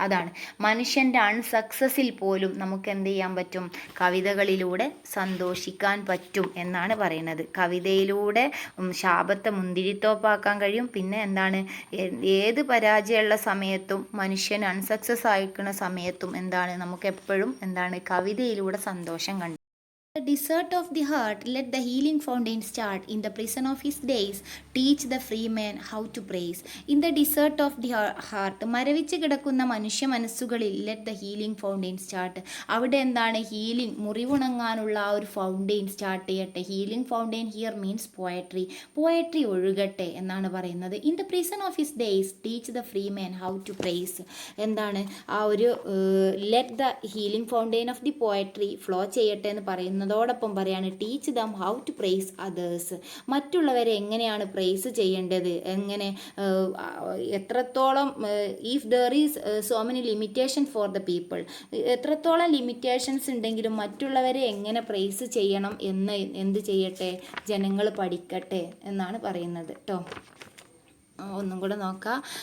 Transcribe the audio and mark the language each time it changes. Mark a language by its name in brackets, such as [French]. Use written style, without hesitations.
[Malayalam] അതാണ് മനുഷ്യൻ്റെ അൺസക്സസിൽ പോലും നമുക്ക് എന്ത് ചെയ്യാൻ പറ്റും, കവിതകളിലൂടെ സന്തോഷിക്കാൻ പറ്റും എന്നാണ് പറയുന്നത്. കവിതയിലൂടെ ശാപത്തെ മുന്തിരിത്തോപ്പാക്കാൻ കഴിയും. പിന്നെ എന്താണ് ഏത് പരാജയമുള്ള സമയത്തും മനുഷ്യൻ അൺസക്സസ് ആയിരിക്കുന്ന സമയത്തും എന്താണ് നമുക്ക് എപ്പോഴും എന്താണ് കവിതയിലൂടെ സന്തോഷം കണ്ടു. [English] The desert of the heart, let the healing fountain start. In the prison of his days, teach the free man how to praise. In the desert of the heart, [Malayalam] മരവിച്ച് കിടക്കുന്ന മനുഷ്യ മനസ്സുകളിൽ [English] let the healing fountain start. [Malayalam] അവിടെ എന്താണ് healing, മുറിവുണങ്ങാനുള്ള ആ ഒരു fountain start ചെയ്യട്ടെ. [English] healing fountain here means poetry [Malayalam] ഒഴുകട്ടെ എന്നാണ് പറയുന്നത്. [English] In the prison of his days, teach the free man how to praise. [Malayalam] എന്താണ് ആ ഒരു [English] let the healing fountain of the poetry flow [Malayalam] ചെയ്യട്ടെ എന്ന് പറയുന്നത്. അതോടൊപ്പം പറയാണ് [English] Teach them how to praise others. [Malayalam] മറ്റുള്ളവരെ എങ്ങനെയാണ് പ്രൈസ് ചെയ്യേണ്ടത്, എങ്ങനെ എത്രത്തോളം [English] if there is so many limitation for the people, [Malayalam] എത്രത്തോളം ലിമിറ്റേഷൻസ് ഉണ്ടെങ്കിലും മറ്റുള്ളവരെ എങ്ങനെ പ്രൈസ് ചെയ്യണം എന്ന് എന്ത് ചെയ്യട്ടെ, ജനങ്ങൾ പഠിക്കട്ടെ എന്നാണ് പറയുന്നത് കേട്ടോ. ഒന്നും കൂടെ നോക്കാം.